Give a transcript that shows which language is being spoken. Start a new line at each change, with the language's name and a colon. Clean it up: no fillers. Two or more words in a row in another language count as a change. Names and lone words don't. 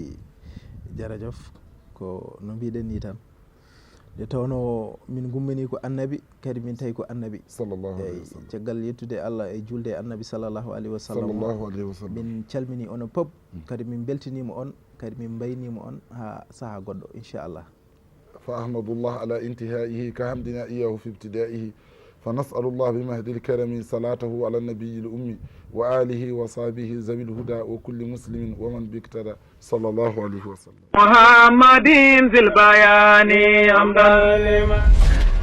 Fula: eyyi jarajof ko no mbiɗen ni tan nde tawno min gummini ko annabi kadi min tawi ko annabi
Arabic: صلى الله عليه وسلم
Fula: caggal yettude Allah e julde annabi
Arabic: صلى الله عليه وسلم صلى الله عليه وسلم
Fula: min calmini onon pop kadi min beltanima on kadi min baynima on ha saaha goɗɗo inchallah
Arabic: فأحمد الله على انتهائه كحمدنا إياه في ابتدائه فنسأل الله بمهد الكرم صلاته على النبي الأمي وآله وصحبه ذوي الهدى وكل مسلم ومن باقتدى صلى الله عليه وسلم محمد ذي البيان أمدا لمن